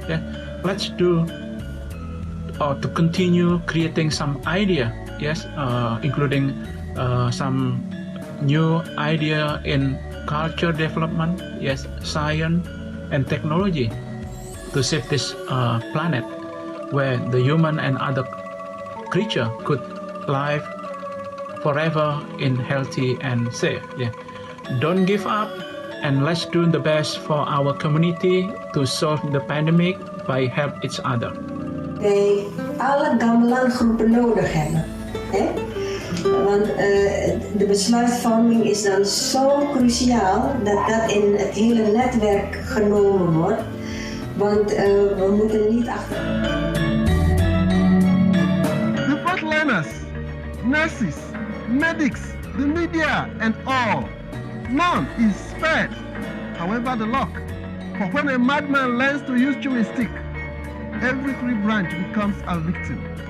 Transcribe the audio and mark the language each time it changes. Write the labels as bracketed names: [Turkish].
[English] Yeah, let's do or to continue creating some idea, yes, including some new idea in culture development, yes, science and technology to save this planet, where the human and other creature could live forever in healthy and safe. Yeah. Don't give up, and let's do the best for our community to solve the pandemic by help each other. [Dutch] Wij alle gamelan-groepen nodig hebben. Hè? Want de besluitvorming is dan zo cruciaal dat dat in het hele netwerk genomen wordt. Want we moeten niet achter. [English] The frontliners, nurses, medics, the media and all. None is spared. However the luck, for when a madman learns to use chewing stick, every tree branch becomes a victim.